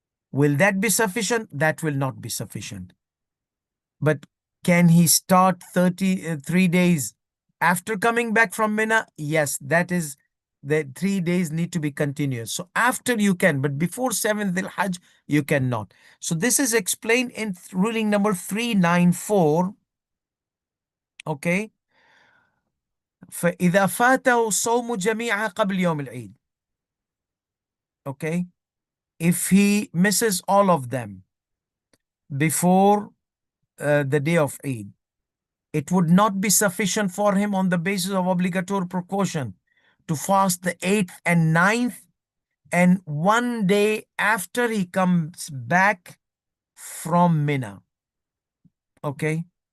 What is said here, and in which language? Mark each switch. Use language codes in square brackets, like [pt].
[en] Will that be sufficient? That will not be sufficient. But can he start 3 days after coming back from Mina? Yes, that is, the 3 days need to be continuous. So after you can, but before 7th Dhul Hajj, you cannot. So this is explained in ruling number 394. Okay. [ar] فإذا فاته صوم جميعها قبل يوم العيد. [en] Okay. If he misses all of them before the day of Eid, it would not be sufficient for him on the basis of obligatory precaution to fast the 8th and 9th and one day after he comes back from Mina. Okay?